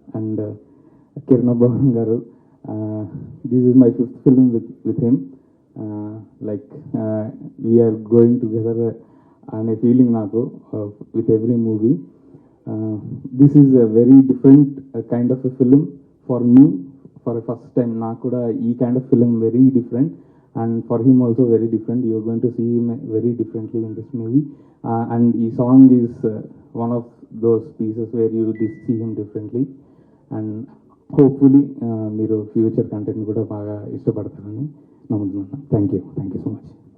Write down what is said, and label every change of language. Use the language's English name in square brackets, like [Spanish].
[English] And Kiran Abbavaram గారు, this is my 5th film with him. Like we are going together [Telugu] అనే feeling నాకు [English] with every movie. This is a very different kind of a film for me, for a first time. [Telugu] నాకు కూడా ఈ [English] kind of film very different, and for him also very different. You are going to see him very differently in this movie. And ఈ song is one of those pieces where you will see him differently. And hopefully [Telugu] మీరు future content కూడా బాగా ఇష్టపడతారని నమ్ముతున్నాను. [English] Thank you so much.